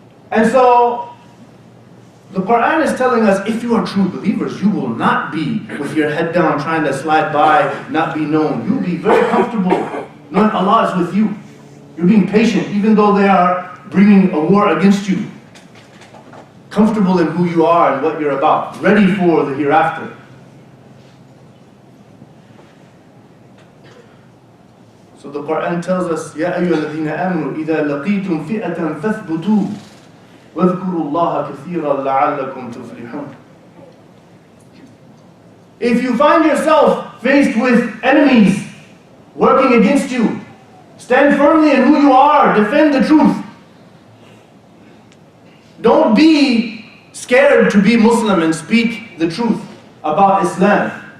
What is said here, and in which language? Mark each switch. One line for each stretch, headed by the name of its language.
English: And so, the Quran is telling us, if you are true believers, you will not be with your head down trying to slide by, not be known. You'll be very comfortable knowing Allah is with you. You're being patient, even though they are bringing a war against you. Comfortable in who you are and what you're about. Ready for the hereafter. So the Quran tells us,
Arabic: يَا أَيُّهَا الَّذِينَ آمَنُوا إِذَا لَقِيتُمْ فِئَةً فَاثْبُتُوا وَاذْكُرُوا اللَّهَ كَثِيرًا لَعَلَّكُمْ تُفْلِحُونَ.
English: If you find yourself faced with enemies working against you, stand firmly in who you are, defend the truth. Don't be scared to be Muslim and speak the truth about Islam.